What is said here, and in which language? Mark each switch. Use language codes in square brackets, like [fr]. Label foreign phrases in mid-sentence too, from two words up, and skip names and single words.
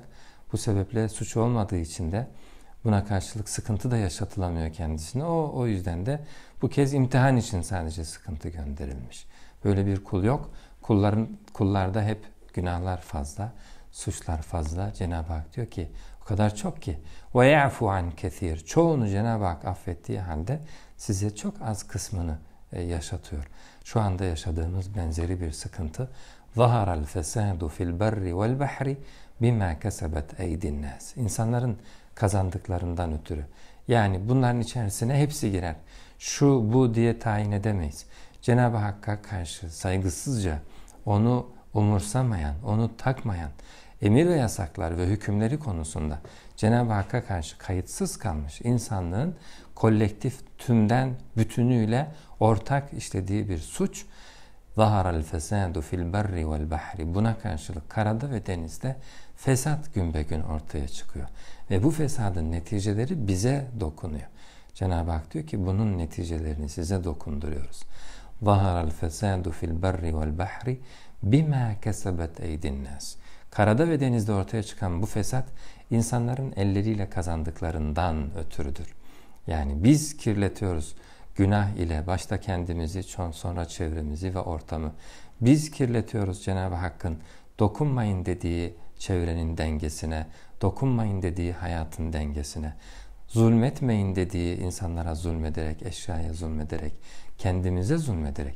[tr] Bu sebeple suç olmadığı için de buna karşılık sıkıntı da yaşatılamıyor kendisine. O yüzden de bu kez imtihan için sadece sıkıntı gönderilmiş. Böyle bir kul yok. Kullarda hep günahlar fazla, suçlar fazla. Cenab-ı Hak diyor ki o kadar çok ki [ar] وَيَعْفُ عَنْ كَثِيرٍ. [tr] Çoğunu Cenab-ı Hak affettiği halde size çok az kısmını yaşatıyor. Şu anda yaşadığımız benzeri bir sıkıntı. [ar] ظَهَرَ الْفَسَادُ فِي الْبَرِّ وَالْبَحْرِ بِمَا كَسَبَتْ اَيْدِ النَّاسِ. [tr] İnsanların kazandıklarından ötürü. Yani bunların içerisine hepsi girer. Şu bu diye tayin edemeyiz. Cenab-ı Hakk'a karşı saygısızca, onu umursamayan, onu takmayan, emir ve yasaklar ve hükümleri konusunda Cenab-ı Hakk'a karşı kayıtsız kalmış insanlığın kolektif, tümden, bütünüyle ortak işlediği bir suç. [ar] ظَهَرَ الْفَسَادُ فِي الْبَرِّ وَالْبَحْرِ. [tr] Buna karşılık karada ve denizde fesat günbegün ortaya çıkıyor. Ve bu fesadın neticeleri bize dokunuyor. Cenab-ı Hak diyor ki bunun neticelerini size dokunduruyoruz. [ar] ظَهَرَ الْفَسَادُ فِي الْبَرِّ وَالْبَحْرِ بِمَا كَسَبَتْ اَيْدِ النَّاسِ. [tr] Karada ve denizde ortaya çıkan bu fesat insanların elleriyle kazandıklarından ötürüdür. Yani biz kirletiyoruz günah ile başta kendimizi, sonra çevremizi ve ortamı. Biz kirletiyoruz Cenab-ı Hakk'ın dokunmayın dediği çevrenin dengesine, dokunmayın dediği hayatın dengesine, zulmetmeyin dediği insanlara zulmederek, eşyaya zulmederek, kendimize zulmederek.